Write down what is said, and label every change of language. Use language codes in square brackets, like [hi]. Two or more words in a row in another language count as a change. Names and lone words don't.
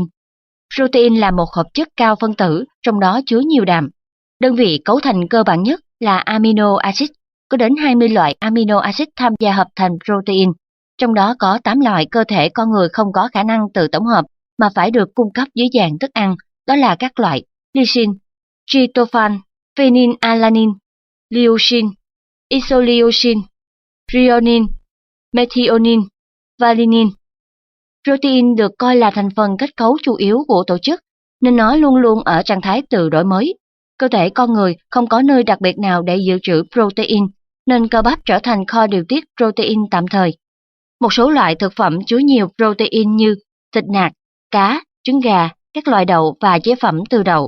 [vi] Protein là một hợp chất cao phân tử, trong đó chứa nhiều đạm. Đơn vị cấu thành cơ bản nhất là [en] amino acid. [vi] Có đến 20 loại [en] amino acid [vi] tham gia hợp thành protein. Trong đó có 8 loại cơ thể con người không có khả năng tự tổng hợp mà phải được cung cấp dưới dạng thức ăn. Đó là các loại lysine, tryptophan, phenylalanine, leucine, isoleucine, threonine, methionine, valine. Protein được coi là thành phần kết cấu chủ yếu của tổ chức, nên nó luôn luôn ở trạng thái tự đổi mới. Cơ thể con người không có nơi đặc biệt nào để dự trữ protein, nên cơ bắp trở thành kho điều tiết protein tạm thời. Một số loại thực phẩm chứa nhiều protein như thịt nạc, cá, trứng gà, các loại đậu và chế phẩm từ đậu.